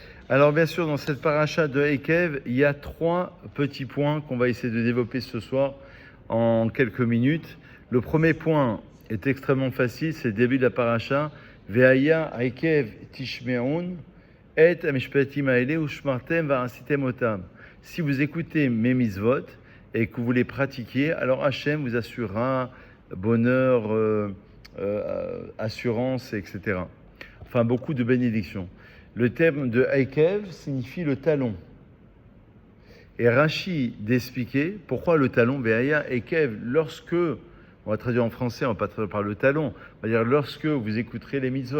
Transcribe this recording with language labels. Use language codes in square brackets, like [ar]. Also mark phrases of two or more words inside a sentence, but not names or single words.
[fr] Alors bien sûr, dans cette paracha de Ekev, il y a 3 petits points qu'on va essayer de développer ce soir en quelques minutes. Le premier point est extrêmement facile, c'est le début de la paracha. [he] והיה עקב תשמעון את המשפטים האלה ושמרתם ועשיתם אותם. [fr] Si vous écoutez mes mitzvot et que vous les pratiquiez, alors Hachem vous assurera bonheur, assurance, etc. Enfin, beaucoup de bénédictions. Le terme de Ekev signifie le talon. Et Rashi d'expliquer pourquoi le talon, [he] והיה עקב, [fr] lorsque, on va traduire en français, on va pas traduire par le talon, on va dire lorsque vous écouterez les mitzvot.